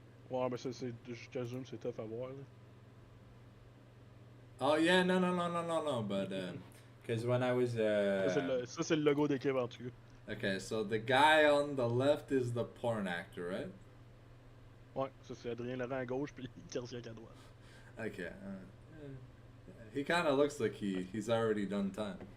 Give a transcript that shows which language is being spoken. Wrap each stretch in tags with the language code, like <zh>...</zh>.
<fr>Ouais, mais ça, je t'assume, c'est tough à voir, là.</fr> <en>Oh yeah, no. But because when I was</en> <fr>Ça, c'est le logo d'équipe, en tout cas.</fr> <en>okay, so the guy on the left is the porn actor, right?</en> <fr>Ouais, ça, c'est Adrien Laurent à gauche, puis Cardiac à droite.</fr> <en>Okay. He kind of looks like he's already done time.</en>